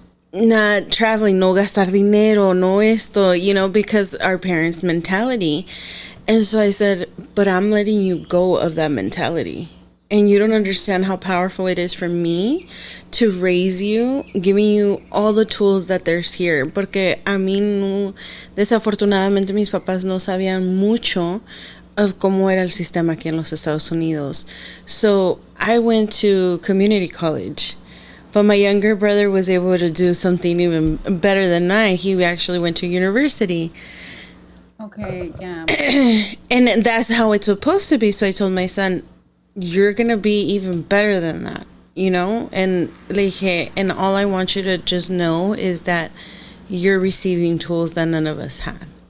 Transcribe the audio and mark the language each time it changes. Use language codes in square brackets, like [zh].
[en] Not traveling, [es] no gastar dinero, no esto, [en] because our parents' mentality. And so I said, but I'm letting you go of that mentality. And you don't understand how powerful it is for me to raise you, giving you all the tools that there's here. [es] Porque a mí, no, desafortunadamente, mis papás no sabían mucho of cómo era el sistema aquí en los Estados Unidos. [en] So I went to community college. But my younger brother was able to do something even better than I. He actually went to university. Okay. Yeah. And that's how it's supposed to be. So I told my son, you're going to be even better than that, And [es] le dije, [en] and all I want you to just know is that you're receiving tools that none of us had.